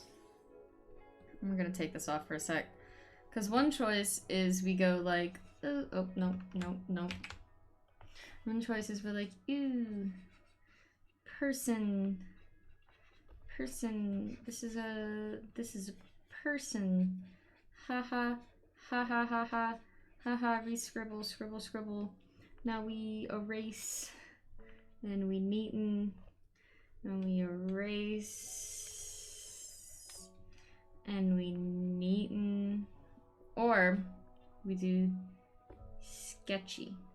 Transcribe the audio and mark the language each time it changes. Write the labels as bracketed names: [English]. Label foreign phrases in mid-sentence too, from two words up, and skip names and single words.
[English] I'm gonna take this off for a sec. Because one choice is we go like, oh, no, no, no. One choice is we're like, ew, person, this is a person, haha, ha ha ha ha, haha, re-scribble, scribble, scribble. Now we erase, and we neaten, and we erase, and we neaten, or we do sketchy.